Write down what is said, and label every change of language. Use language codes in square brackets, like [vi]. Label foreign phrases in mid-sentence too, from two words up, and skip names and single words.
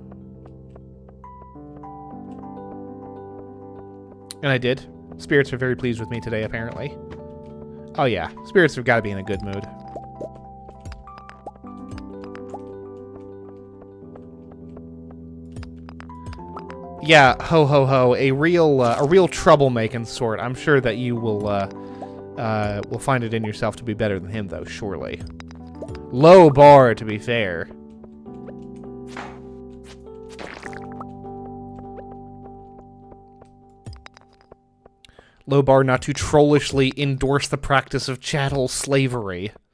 [en] And I did. Spirits are very pleased with me today, apparently. Oh yeah, spirits have got to be in a good mood. Yeah, ho ho ho, a real troublemaking sort. I'm sure that you will find it in yourself to be better than him, though. Surely. Low bar, to be fair. Low bar not to trollishly endorse the practice of chattel slavery.